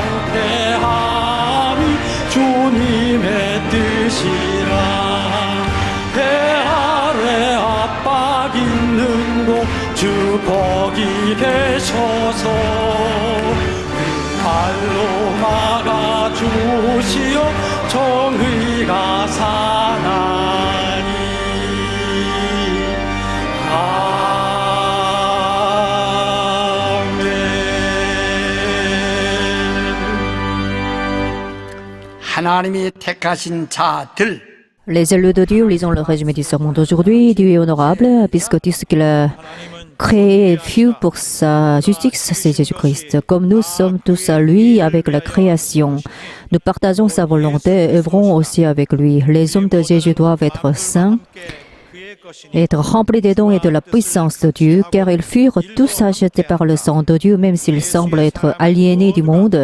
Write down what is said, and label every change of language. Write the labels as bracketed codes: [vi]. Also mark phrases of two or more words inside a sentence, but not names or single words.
[ko] 정케함이 주님의 뜻이라 배 아래 압박 있는 곳 주 거기 계셔서 그 발로 막아주시어 정의가 사나니 아멘. 하나님이 택하신 자들, [fr] Les élus de Dieu, lisons le résumé du sermon d'aujourd'hui. Dieu est honorable, puisque tout ce qu'il a créé est vu pour sa justice, c'est Jésus-Christ. Comme nous sommes tous à lui avec la création, nous partageons sa volonté et œuvrons aussi avec lui. Les hommes de Jésus doivent être saints, être remplis des dons et de la puissance de Dieu, car ils furent tous achetés par le sang de Dieu, même s'ils semblent être aliénés du monde.